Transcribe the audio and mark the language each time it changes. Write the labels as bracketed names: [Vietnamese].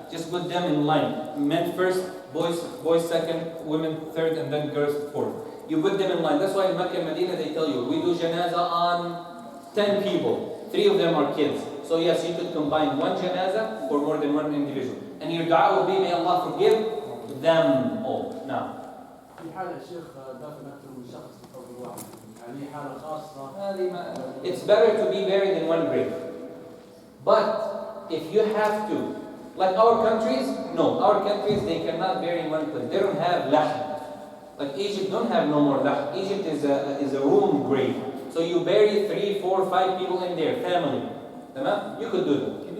[English] Just put them in line. Men first, boys second, women third, and then girls fourth. You put them in line. That's why in Mecca and Medina they tell you, we do janazah on 10 people. 3 of them are kids. So yes, you could combine one janazah for more than one individual. And your dua will be, may Allah forgive them all. Now. [Arabic] في حالة الشيخ دفن أكثر من شخص في قبر واحد، يعني حالة خاصة. [English] It's better to be buried in one grave. But if you have to, like our countries, no, our countries they cannot bury in one place. They don't have lahm. Like Egypt don't have no more lahm. Egypt is a room grave. So you bury 3, 4, 5 people in there, family. You could do that.